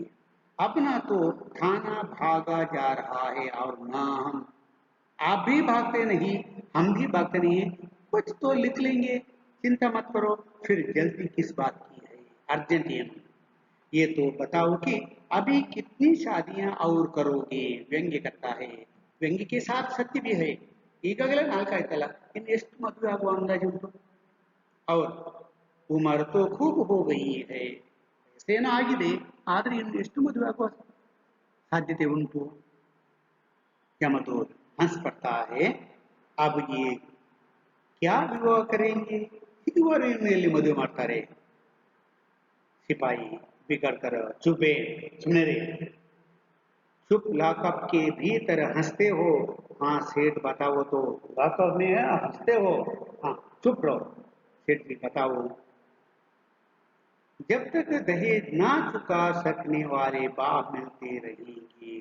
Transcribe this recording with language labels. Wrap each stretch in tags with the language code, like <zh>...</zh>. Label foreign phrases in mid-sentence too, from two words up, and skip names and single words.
<hi>अब ना तो थाना भागा जा रहा है और ना हम, आप भी भागते नहीं, हम भी भागते नहीं, कुछ तो लिख लेंगे, चिंता मत करो। फिर जल्दी किस बात की है? अर्जेंट ये तो बताओ कि अभी कितनी शादियां और करोगे? व्यंग्य करता है। व्यंग्य के साथ सत्य भी है।</hi> <kn>ಈಗಾಗಲೇ ನಾಲ್ಕಾಯ್ತಲ್ಲ, ಇನ್ನು ಎಷ್ಟು ಮದುವೆ ಆಗುವ ಅಂದಾಜು ಉಂಟು?</kn> <hi>और उम्र तो खूब हो गई है,</hi> <kn>ವಯಸ್ಸೇನೋ ಆಗಿದೆ, ಆದ್ರೆ ಇನ್ನು ಎಷ್ಟು ಮದುವೆ ಆಗುವ ಸಾಧ್ಯತೆ ಉಂಟು?</kn> <hi>यमदूत हंस पड़ता है। अब ये क्या विवाह करेंगे?</hi> <kn>ಇದುವರೆ ಇನ್ನು ಎಲ್ಲಿ ಮದುವೆ ಮಾಡ್ತಾರೆ?</kn> <hi>सिपाही बिगड़ कर चुपे, सुने रे, चुप लॉकअप के भीतर हंसते हो? हाँ सेठ बताओ तो, लॉकअप में है हंसते हो? हाँ चुप रहो सेठ जी बताओ। जब तक दहेज ना चुका सकने वाले बाप मिलते रहेंगे।</hi>